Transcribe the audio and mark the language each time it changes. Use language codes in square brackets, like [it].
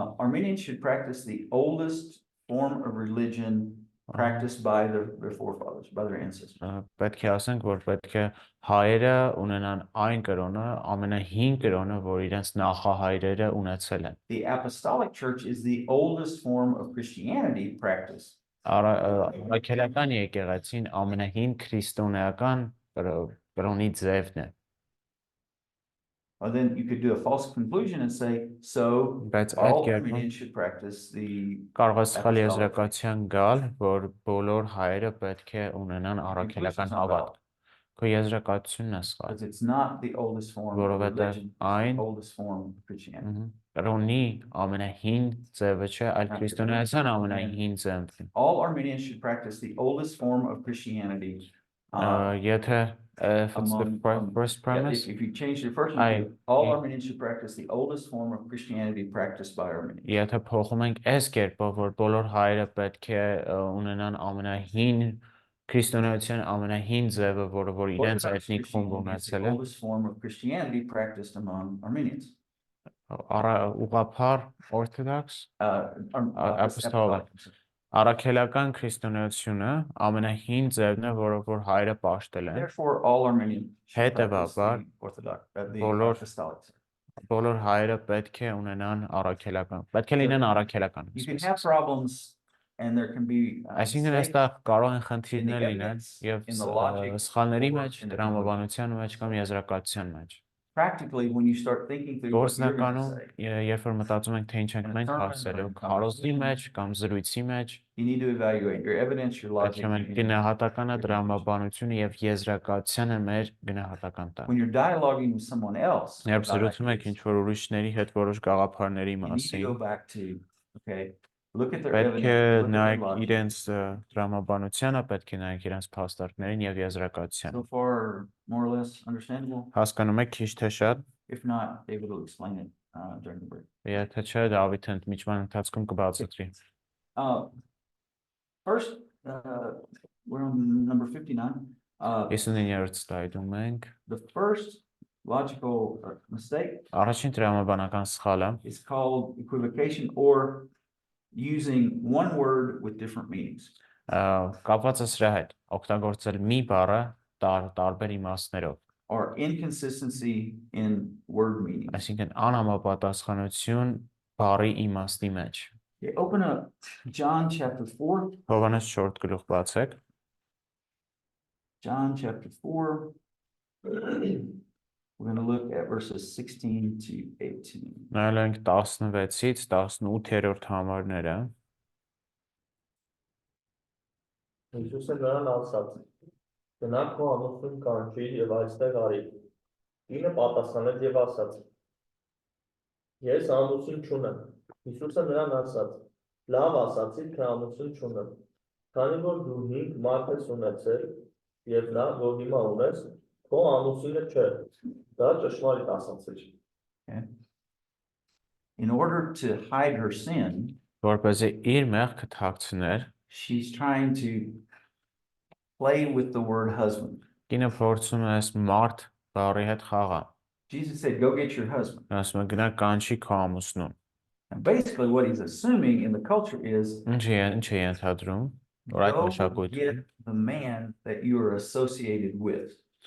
[en] Armenians should practice the oldest form of religion practiced by their forefathers, by their ancestors. [hy] Պետք է ասենք, որ պետք է հայերը ունենան այն կրոնը, ամենահին կրոնը, որ իրենց նախահայրերը ունեցել են։ [en] The apostolic church is the oldest form of Christianity practiced. [hy] Առաքելական եկեղեցին ամենահին քրիստոնեական կրոնի ձևն է։ [en] Or then you could do a false conclusion and say, so all Armenians should practice the [hy] Կարող է սխալ եզրակացության գալ, որ բոլոր հայերը պետք է ունենան առաքելական հավատք։ Քո եզրակացությունն է սխալ։ [en] Because it's not the oldest form of religion, it's the oldest form of Christianity. [hy] Կրոնի ամենահին ձևը չէ, այլ քրիստոնեության ամենահին ձևն է։ [en] All Armenians should practice the oldest form of Christianity. [hy] Եթե [en] if it's the first premise, if you change the first one, all Armenians should practice the oldest form of Christianity practiced by Armenians. [hy] Եթե փոխում ենք այս կերպով, որ բոլոր հայերը պետք է ունենան ամենահին քրիստոնեության ամենահին ձևը, որը որ իրենց էթնիկ խումբ ունեցել է, [en] oldest form of Christianity practiced among Armenians. [hy] Ուղղափառ [en] Orthodox, Apostolic, [hy] առաքելական քրիստոնեությունը ամենահին ձևն է, որը որ հայերը պաշտել են։ [en] Therefore, all Armenians should practice [hy] Հետևաբար, [en] the Orthodox, the Apostolic. [hy] բոլոր հայերը պետք է ունենան առաքելական, պետք է լինեն առաքելական։ [en] You can have problems and there can be [hy] Այսինքն այստեղ կարող են խնդիրներ լինել եւ սխալների մեջ, տրամաբանության մեջ կամ եզրակացության մեջ։ [en] Practically, when you start thinking through what you're going to [hy] Գործնականում, երբ որ մտածում ենք, թե ինչ ենք մենք հասցրել, քարոզի մեջ կամ զրույցի մեջ, [en] you need to evaluate your evidence, your logic. [hy] Գնահատականը, դրամաբանությունը եւ եզրակացությանը մեր գնահատական տան։ [en] When you're dialoguing with someone else, [hy] Երբ զրուցում եք ինչ որ ուրիշների հետ որոշ գաղափարների [en] you need to [hy] մասին, [en] go back to, okay, look at their [hy] պետք է [en] evidence, look at their [hy] նայեք [en] logic. [hy] իրենց դրամաբանությանը, պետք է նայեք իրենց փաստարկներին եւ եզրակացությանը։ [en] So far, more or less understandable. [hy] Հասկանում եք քիչ թե շատ։ [en] If not, David will explain it during the break. [hy] Եթե չէ, Դավիթը ընդմիջման ընթացքում կբացատրի։ [en] First, we're on number 59. [hy] 59-րդ սլայդում ենք։ [en] The first logical mistake [hy] Առաջին տրամաբանական սխալը [en] is called equivocation, or using one word with different meanings. [hy] կապված է սրա հետ, օգտագործել մի բառը տարբեր իմաստներով։ [en] Or inconsistency in word meanings. [hy] Այսինքն անհամապատասխանություն բառի իմաստի մեջ։ [en] Okay, open up John chapter 4. [hy] Հովհաննես 4 գլուխ բացեք։ [en] John chapter 4. We're going to look at verses 16 to 18. [hy] Նայել ենք 16-ից 18-րդ համարները։ Հիսուսը նրան ասաց. Գնա քո ամուսնուն կանչիր եւ այստեղ արի։ Ինը պատասխանեց եւ ասաց. Ես ամուսին չունեմ։ Հիսուսը նրան ասաց. Լավ ասացի, թե ամուսին չունեմ։ Քանի որ դու 5 մարդ ես ունեցել եւ նա որ հիմա ունես, քո ամուսինը չէ։ Դա ճշմարիտ ասացիր։ [en] In order to hide her sin, [hy] Որպեսզի իր մեղքը թաքցներ, [en] she's trying to play with the word husband. [hy] Կինը փորձում է այս մարդ բառի հետ խաղա։ [en] Jesus said, go get your husband. [hy] Ասում է գնա կանչի քո ամուսնուն։ [en] And basically what he's assuming in the culture is [hy] Ինչ է ենթադրում, որ այդ [en] go [hy] մշակույթում [en] get the man that you are associated with.